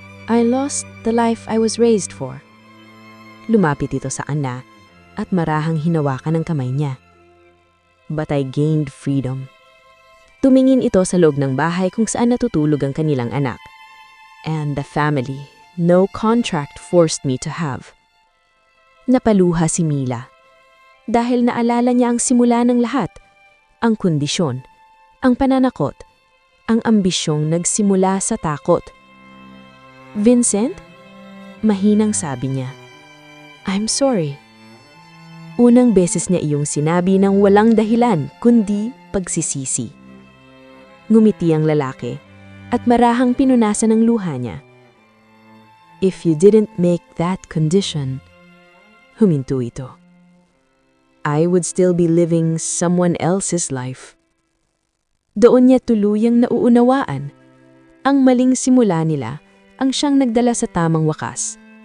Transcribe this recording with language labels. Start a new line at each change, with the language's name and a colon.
English: I lost the life I was raised for."
Filipino: Lumapit ito sa Ana at marahang hinawakan ang kamay niya.
English: "But I gained freedom."
Filipino: Tumingin ito sa loob ng bahay kung saan natutulog ang kanilang anak.
English: "And the family no contract forced me to have."
Filipino: Napaluha si Mila. Dahil naalala niya ang simula ng lahat, ang kondisyon, ang pananakot, ang ambisyong nagsimula sa takot. "Vincent?" Mahinang sabi niya.
English: "I'm sorry."
Filipino: Unang beses niya iyong sinabi ng walang dahilan kundi pagsisisi. Ngumiti ang lalaki at marahang pinunasan ng luha niya.
English: "If you didn't make that condition,"
Filipino: huminto ito,
English: "I would still be living someone else's life."
Filipino: Doon niya tuluyang nauunawaan. Ang maling simula nila ang siyang nagdala sa tamang wakas.